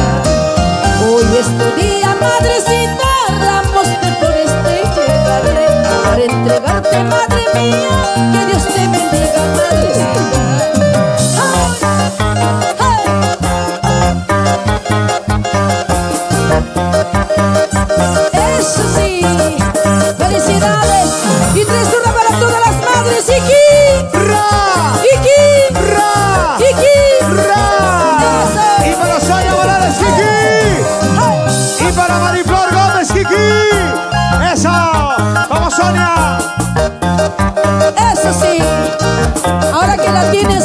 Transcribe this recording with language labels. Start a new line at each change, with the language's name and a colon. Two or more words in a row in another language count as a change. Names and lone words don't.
Spanish: Hoy es tu día, madrecita, ramos de flores te llevaré para entregarte, madre mía, que Dios te bendiga, madrecita. Eso sí, felicidades y tres hurras para todas las madres. ¡Iki! ¡Ra! ¡Iki! ¡Ra! ¡Iki! ¡Ra! Eso. Y para Sonia Morales, Kiki. Y para Mariflor Gómez, Kiki. ¡Eso! ¡Vamos, Sonia! Eso sí, ahora que la